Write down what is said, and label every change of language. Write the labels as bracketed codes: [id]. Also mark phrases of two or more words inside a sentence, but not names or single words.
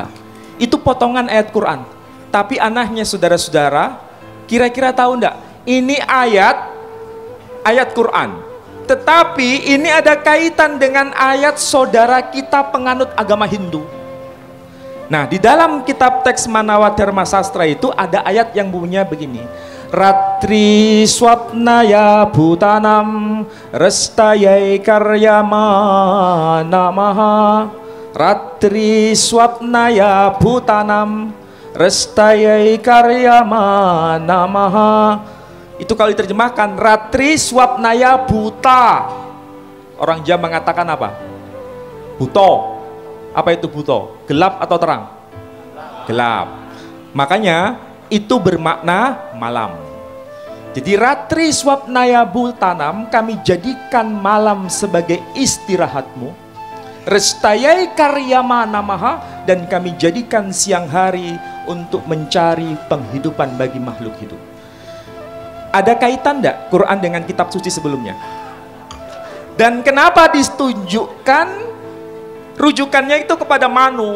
[id] Itu potongan ayat Quran. Tapi anehnya saudara-saudara, kira-kira tahu enggak? Ini ayat Quran. Tetapi ini ada kaitan dengan ayat saudara kita penganut agama Hindu. Nah, di dalam kitab teks Manawa Dharma Sastra itu ada ayat yang bunyinya begini. [sa] रात्रि स्वप्नाय भूतानां रेस्तयै कर्यम नमः. रात्रि स्वप्नाय भूतानां रेस्तयै कर्यम नमः. [id] Itu kalau diterjemahkan [sa] रात्रि स्वप्नाय भूत. [id] Orang Jawa mengatakan apa? Buto. Apa itu buto? Gelap atau terang? Gelap. Makanya itu bermakna malam. Jadi [sa] रात्रि स्वप्नाय भूतानाम्, [id] kami jadikan malam sebagai istirahatmu. [sa] रेस्तयै कर्यम नमः, [id] dan kami jadikan siang hari untuk mencari penghidupan bagi makhluk hidup. Ada kaitan enggak Quran dengan kitab suci sebelumnya? Dan kenapa ditunjukkan rujukannya itu kepada Manu?